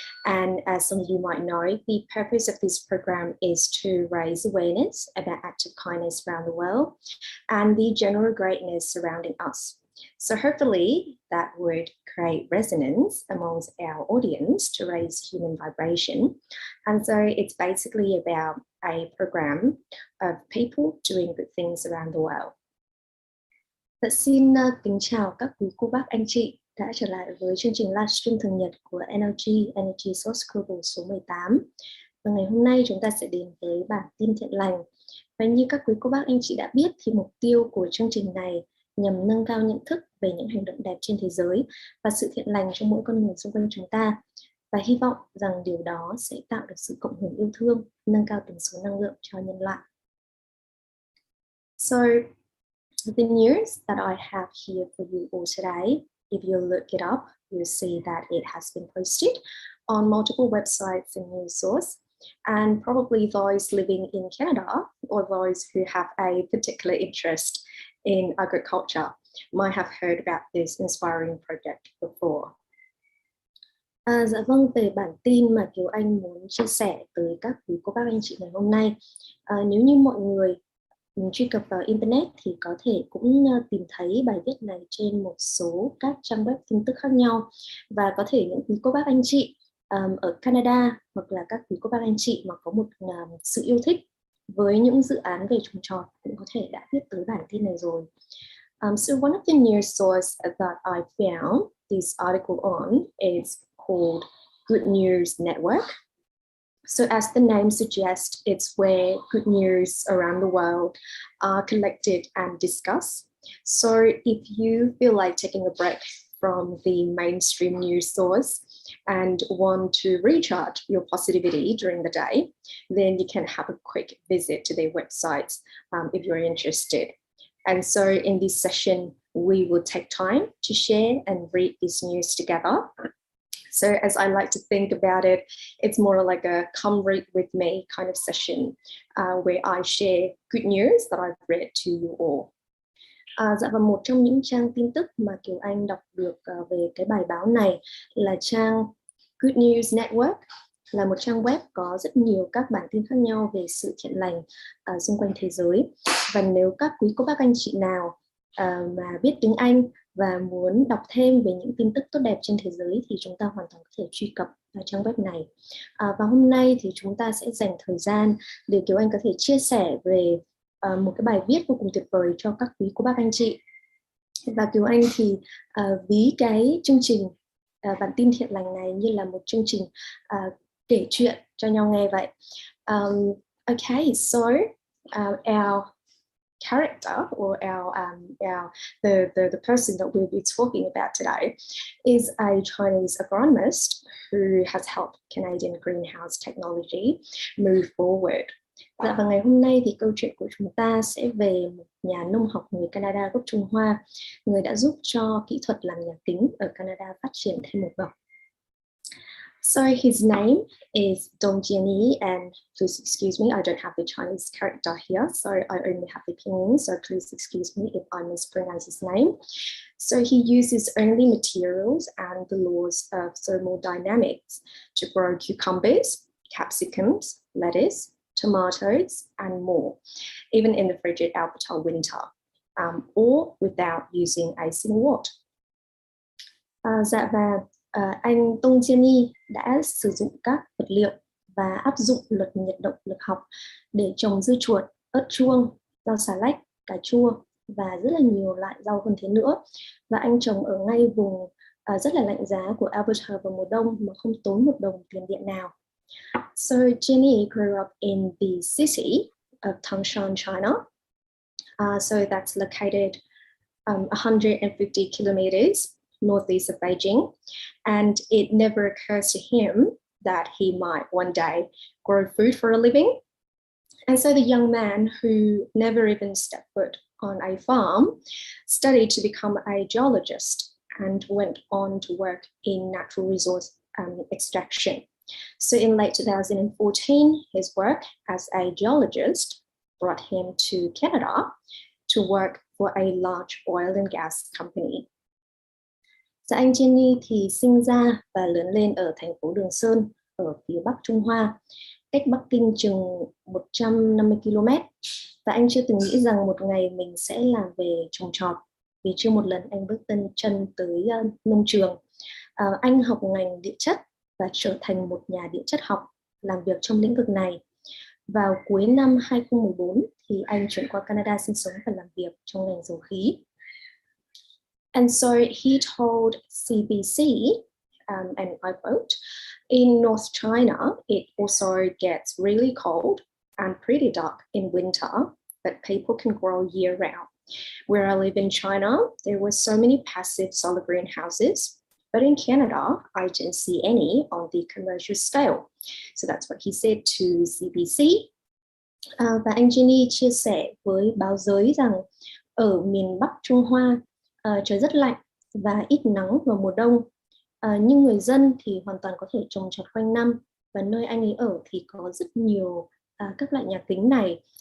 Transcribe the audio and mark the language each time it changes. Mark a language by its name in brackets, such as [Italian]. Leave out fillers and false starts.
[English] And as some of you might know, the purpose of this program is to raise awareness about acts of kindness around the world and the general greatness surrounding us. So hopefully that would create resonance amongst our audience to raise human vibration. And so it's basically about a program of people doing good things around the world. [Vietnamese] Xin kính chào các quý cô bác anh chị đã trở lại với chương trình livestream thường nhật của NHŊT Source Global số 18. Và ngày hôm nay chúng ta sẽ đến với bản tin thiện lành. Và như các quý cô bác anh chị đã biết thì mục tiêu của chương trình này nhằm nâng cao nhận thức về những hành động đẹp trên thế giới và sự thiện lành trong mỗi con người xung quanh chúng ta. Và hy vọng rằng điều đó sẽ tạo được sự cộng hưởng yêu thương, nâng cao tần số năng lượng cho nhân loại. [English] So, the news that I have here for you all today, if you look it up, you'll see that it has been posted on multiple websites and news sources. And probably those living in Canada or those who have a particular interest in agriculture might have heard about this inspiring project before. [Vietnamese] Dạ vâng, về bản tin mà Kiều Anh muốn chia sẻ tới các quý cô bác anh chị ngày hôm nay, nếu như mọi người truy cập vào Internet thì có thể cũng tìm thấy bài viết này trên một số các trang web tin tức khác nhau. Và có thể những quý cô bác anh chị ở Canada hoặc là các quý cô bác anh chị mà có một sự yêu thích với những dự án về trồng trọt cũng có thể đã biết tới bản tin này rồi. [English] So one of the news sources that I found this article on is called Good News Network. So as the name suggests, it's where good news around the world are collected and discussed. So if you feel like taking a break from the mainstream news source and want to recharge your positivity during the day, then you can have a quick visit to their websites if you're interested. And so in this session, we will take time to share and read this news together. So as I like to think about it, it's more like a come read with me kind of session where I share good news that I've read to you all. [Vietnamese] Dạ, và một trong những trang tin tức mà Kiều Anh đọc được về cái bài báo này là trang Good News Network, là một trang web có rất nhiều các bản tin khác nhau về sự thiện lành xung quanh thế giới. Và nếu các quý cô bác anh chị nào mà biết tiếng Anh và muốn đọc thêm về những tin tức tốt đẹp trên thế giới thì chúng ta hoàn toàn có thể truy cập vào trang web này. Và hôm nay thì chúng ta sẽ dành thời gian để Kiều Anh có thể chia sẻ về một cái bài viết vô cùng tuyệt vời cho các quý cô bác anh chị. Và Kiều Anh thì ví cái chương trình bản tin thiện lành này như là một chương trình kể chuyện cho nhau nghe vậy. [English] Okay, so our character or the person that we'll be talking about today is a Chinese agronomist who has helped Canadian greenhouse technology move forward. [Vietnamese] Dạ, và ngày hôm nay thì câu chuyện của chúng ta sẽ về một nhà nông học người Canada gốc Trung Hoa, người đã giúp cho kỹ thuật làm nhà kính ở Canada phát triển thêm một bậc. [English] So his name is Dong Jianyi, and please excuse me, I don't have the Chinese character here, so I only have the pinyin, so please excuse me if I mispronounce his name. So he uses only materials and the laws of thermodynamics to grow cucumbers, capsicums, lettuce, tomatoes, and more, even in the frigid Alberta winter, or without using a single watt. [Vietnamese] Dạ, và anh Dong Jianyi đã sử dụng các vật liệu và áp dụng luật nhiệt động lực học để trồng dưa chuột, ớt chuông, rau xà lách, cà chua và rất là nhiều loại rau hơn thế nữa. Và anh trồng ở ngay vùng rất là lạnh giá của Alberta vào mùa đông mà không tốn một đồng tiền điện nào. [English] So Jianyi grew up in the city of Tangshan, China. So that's located 150 kilometers northeast of Beijing, and it never occurs to him that he might one day grow food for a living. And so the young man, who never even stepped foot on a farm, studied to become a geologist and went on to work in natural resource extraction. So in late 2014, his work as a geologist brought him to Canada to work for a large oil and gas company. [Vietnamese] Dạ, anh Jenny thì sinh ra và lớn lên ở thành phố Đường Sơn ở phía Bắc Trung Hoa, cách Bắc Kinh chừng 150 km. Và anh chưa từng nghĩ rằng một ngày mình sẽ làm về trồng trọt, vì chưa một lần anh bước chân tới nông trường. Anh học ngành địa chất và trở thành một nhà địa chất học làm việc trong lĩnh vực này. Vào cuối năm 2014 thì anh chuyển qua Canada sinh sống và làm việc trong ngành dầu khí. [English] And so he told CBC, and I quote, "In North China, it also gets really cold and pretty dark in winter, but people can grow year round. Where I live in China, there were so many passive solar greenhouses, but in Canada, I didn't see any on the commercial scale." So that's what he said to CBC. [Vietnamese] Và anh Jenny chia sẻ với báo giới rằng ở miền Bắc Trung Hoa, trời rất lạnh và ít nắng vào mùa đông, nhưng người dân thì hoàn toàn có thể trồng trọt quanh năm, và nơi anh ấy ở thì có rất nhiều các loại nhà kính này.